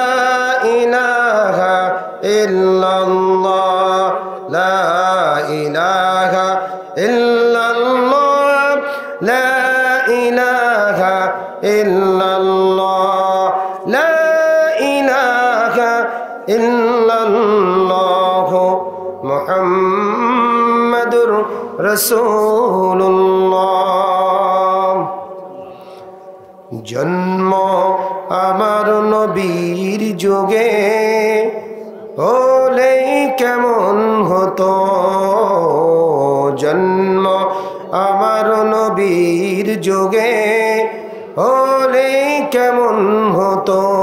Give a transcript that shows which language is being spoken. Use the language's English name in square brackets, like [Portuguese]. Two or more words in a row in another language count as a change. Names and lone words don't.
[Arabic] الہ الا اللہ لا الہ الا اللہ لا الہ الا اللہ لا الہ الا اللہ محمد رسول اللہ [Bangla] জন্ম আমার নবীর যুগে হলে কেমন হতো জন্ম আমার নবীর যুগে হলে কেমন হতো